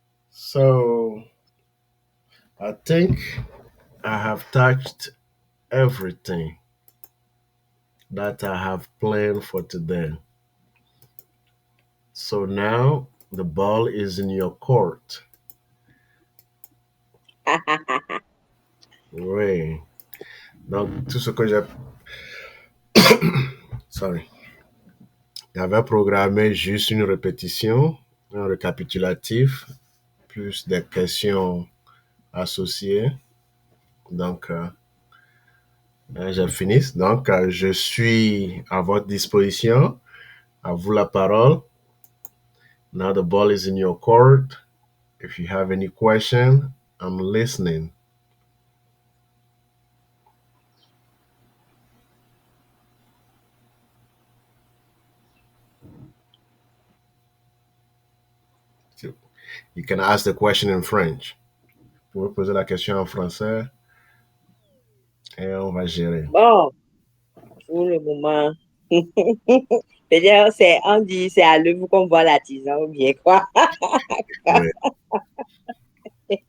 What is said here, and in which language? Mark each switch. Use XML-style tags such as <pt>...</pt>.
<en>So I think I have touched everything that I have planned for today. So now the ball is in your court.</en> <fr>Oui. Donc, tout ce que sorry, j'avais programmé juste une répétition, un récapitulatif, plus des questions associées. Donc, j'ai fini. Donc, je suis à votre disposition. À vous la parole.</fr> <en>Now the ball is in your court. If you have any question, I'm listening. You can ask the question in French.</en> <fr>Vous pouvez poser la question en français et on va gérer. Bon, pour le moment, c'est-à-dire, on dit, c'est à l'œuvre qu'on voit l'artisan ou bien quoi. Oui.</fr>